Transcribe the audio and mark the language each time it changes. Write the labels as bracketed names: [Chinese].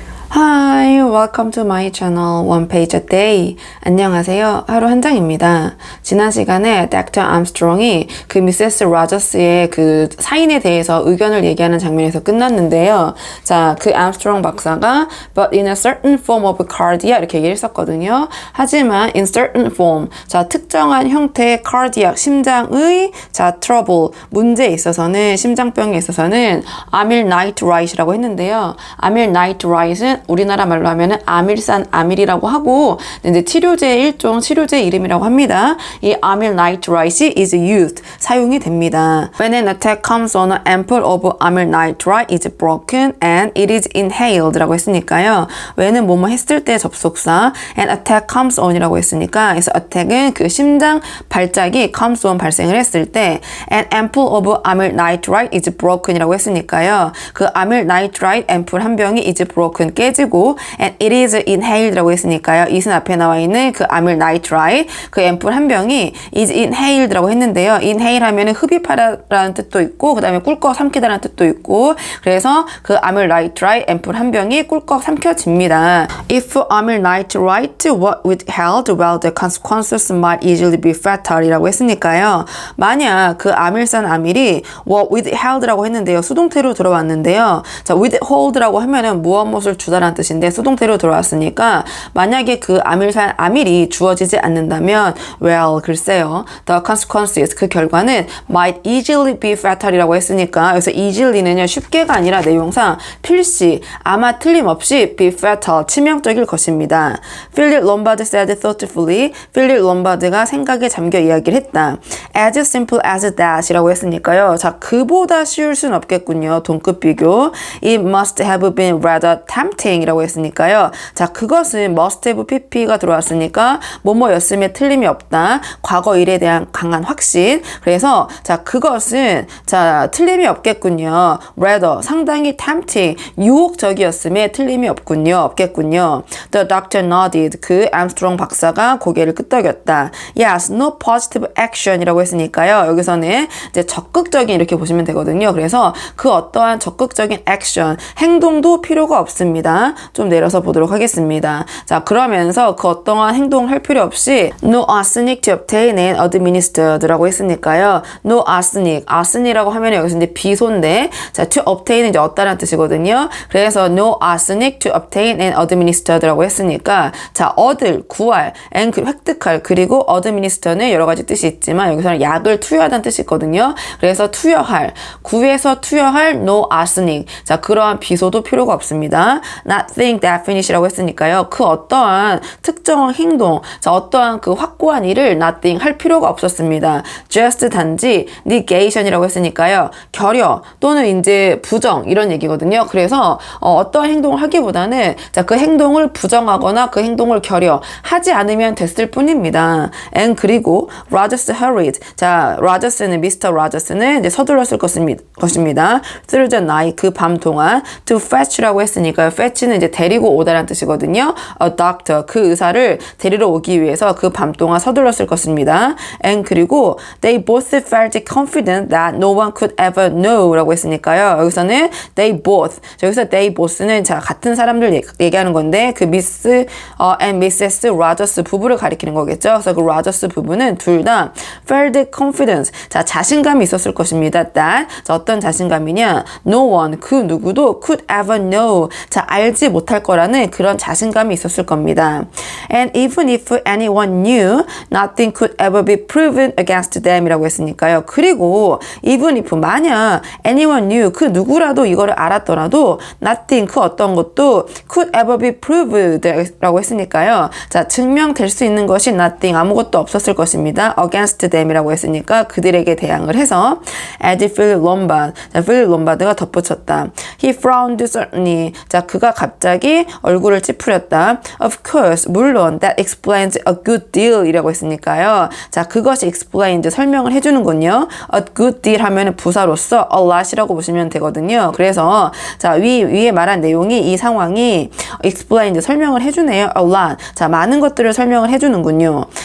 [English] Hi, welcome to my channel One Page a Day. [Korean] 안녕하세요. 하루 한 장입니다. 지난 시간에 닥터 암스트롱이 그 미세스 로저스의 그 사인에 대해서 의견을 얘기하는 장면에서 끝났는데요. 자, 그 암스트롱 박사가 [English] but in a certain form of cardiac [Korean] 이렇게 얘기를 했었거든요. 하지만 [English] in certain form, [Korean] 자, 특정한 형태의 cardiac, 심장의 자, trouble, 문제에 있어서는, 심장병에 있어서는 아밀 나이트라이트라고 했는데요. 아밀 나이트라이트는 우리나라 말로 하면은 아밀산 아밀이라고 하고 이제 치료제의 일종 치료제 이름이라고 합니다. 이 아밀 나이트라이트 [English] is used [Korean] 사용이 됩니다. [English] When an attack comes on an ampoule of amyl nitrite is broken and it is inhaled라고 했으니까요. [Korean] when은 뭐뭐 했을 때 접속사 [English] and attack comes on [Korean] 이라고 했으니까 그래서 attack은 그 심장 발작이 comes on 발생을 했을 때 [English] an ampoule of amyl nitrite is broken [Korean] 이라고 했으니까요. 그 아밀 나이트라이트 앰플 한 병이 [English] is broken [Korean] 깨지고 [English] and it is inhaled [Korean] 라고 했으니까요. 이은 앞에 나와 있는 그 아밀 나이트라이트 그 앰플 한 병이 [English] is inhaled [Korean] 라고 했는데요. inhale 하면은 흡입하다라는 뜻도 있고 그 다음에 꿀꺽 삼키다라는 뜻도 있고 그래서 그 아밀 나이트라이트 앰플 한 병이 꿀꺽 삼켜집니다. [English] If amyl nitrite were withheld, well, the consequences might easily be fatal이라고 했으니까요. [Korean] 만약 그 아밀산 아밀이 [English] were withheld [Korean] 라고 했는데요. 수동태로 들어왔는데요. 자, withhold라고 하면은 무엇을 주다라는 뜻인데 수동태로 들어왔으니까 만약에 그 아밀산 아밀이 주어지지 않는다면 well, 글쎄요. [English] The consequences, [Korean] 그 결과는 [English] might easily be fatal [Korean] 이라고 했으니까 여기서 easily는요. 쉽게가 아니라 내용상 필시, 아마 틀림없이 be fatal, 치명적일 것입니다. 필립 롬바드 [English] said thoughtfully, [Korean] 필립 롬바드가 생각에 잠겨 이야기를 했다. [English] As simple as that 이라고 했으니까요. [Korean] 자, 그보다 쉬울 순 없겠군요. 동급 비교. [English] It must have been rather tempting 이라고 했으니까요. [Korean] 자, 그것은 must have pp가 들어왔으니까 뭐뭐였음에 틀림이 없다. 과거 일에 대한 강한 확신. 그래서 자, 그것은 자, 틀림이 없겠군요. rather, 상당히 tempting, 유혹적이었음에 틀림이 없겠군요. [English] The doctor nodded. [Korean] 그 암스트롱 박사가 고개를 끄덕였다. [English] Yes, no positive action 이라고 했으니까요. [Korean] 여기서는 이제 적극적인 이렇게 보시면 되거든요. 그래서 그 어떠한 적극적인 액션, 행동도 필요가 없습니다. 좀 내려서 보도록 하겠습니다. 자, 그러면서 그 어떠한 행동을 할 필요 없이 [English] no arsenic to obtain and administered [Korean] 라고 했으니까요. no arsenic, arsenic이라고 하면 여기서 이제 비소인데 자, to obtain은 이제 얻다라는 뜻이거든요. 그래서 [English] no arsenic to obtain and administered [Korean] 라고 했으니까 자, 얻을, 구할, and 획득할, 그리고 administer는 여러 가지 뜻이 있지만 여기서는 약을 투여하다는 뜻이 있거든요. 그래서 투여할, 구해서 투여할 [English] no arsenic. [Korean] 자, 그러한 비소도 필요가 없습니다. [English] Nothing definite [Korean] 이라고 했으니까요. 그 어떠한 특정한 행동, 자, 어떠한 그 확고한 일을 nothing 할 필요가 없었습니다. Just 단지 negation이라고 했으니까요. 결여 또는 이제 부정 이런 얘기거든요. 그래서 어떠한 행동을 하기보다는 자, 그 행동을 부정하거나 그 행동을 결여하지 않으면 됐을 뿐입니다. And 그리고 Rogers hurried. 자, 로저스는 미스터 로저스는 이제 서둘렀을 것입니다. [English] Through the night [Korean] 그 밤 동안 [English] to fetch [Korean] 라고 했으니까요. fetch는 이제 데리고 오다라는 뜻이거든요. [English] A doctor [Korean] 그 의사를 데리러 오기 위해서 그 밤 동안 서둘렀을 것입니다. [English] And [Korean] 그리고 [English] they both felt confident that no one could ever know라고 했으니까요. [Korean] 여기서는 they both. 여기서 they both는 자, 같은 사람들 얘기하는 건데 그 미스 and Mrs. 로저스 부부를 가리키는 거겠죠. 그래서 그 로저스 부부는 둘 다 [English] felt confidence. [Korean] 자, 자신감이 있었을 것입니다. That 자, 어떤 자신감이냐? [English] No one [Korean] 그 누구도 [English] could ever know. [Korean] 자, 알지 못할 거라는 그런 자신감이 있었을 겁니다. [English] And even if anyone knew, nothing could ever be proven against them 이라고 했으니까요. [Korean] 그리고 even if 만약 [English] anyone knew [Korean] 그 누구라도 이거를 알았더라도 nothing 그 어떤 것도 [English] could ever be proved [Korean] 라고 했으니까요. 자, 증명될 수 있는 것이 nothing 아무것도 없었을 것입니다. [English] against them [Korean] 이라고 했으니까 그들에게 대항을 해서 [English] as Philip Lombard [Korean] 자, 필립 롬바드가 덧붙였다. [English] He frowned certainly. [Korean] 자, 그가 갑자기 얼굴을 찌푸렸다. [English] Of course, [Korean] 물론 [English] that explains a good deal 이라고 했으니까요. [Korean] 자, 그것이 explained 설명을 해주는군요. [English] A good deal [Korean] 하면은 부사로서 a lot이라고 보시면 되거든요. 그래서 자, 위에 말한 내용이 이 상황이 explained 설명을 해주네요. [English] a lot. [Korean] 자, 많은 것들을 설명을 해주는군요.